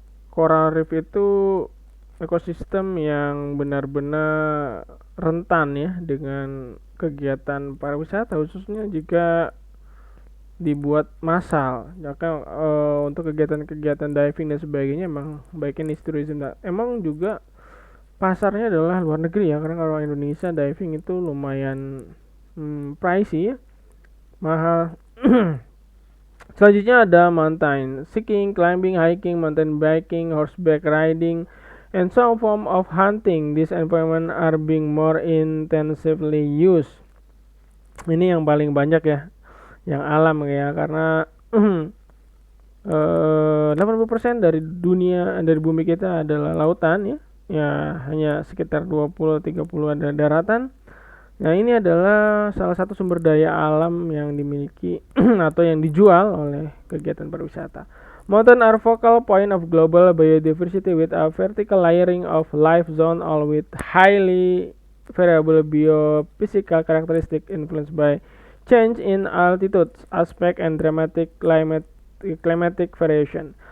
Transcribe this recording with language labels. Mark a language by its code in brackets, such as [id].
[id] Coral reef itu ekosistem yang benar-benar rentan ya dengan kegiatan pariwisata khususnya jika dibuat massal. Maka untuk kegiatan-kegiatan diving dan sebagainya emang baiknya niche tourism. Emang juga pasarnya adalah luar negeri ya, karena kalau Indonesia diving itu lumayan pricey ya, mahal. Selanjutnya ada [en] mountain skiing, climbing, hiking, mountain biking, horseback riding, and some form of hunting. These environment are being more intensively used. [id] Ini yang paling banyak ya, yang alam ya, karena 80% dari dunia, dari bumi kita adalah lautan ya. Ya, hanya sekitar 20-30 ada daratan. Nah, ini adalah salah satu sumber daya alam yang dimiliki atau yang dijual oleh kegiatan pariwisata. [en] Mountain are focal point of global biodiversity with a vertical layering of life zone, all with highly variable biophysical characteristic influenced by change in altitude aspect and dramatic climatic variation.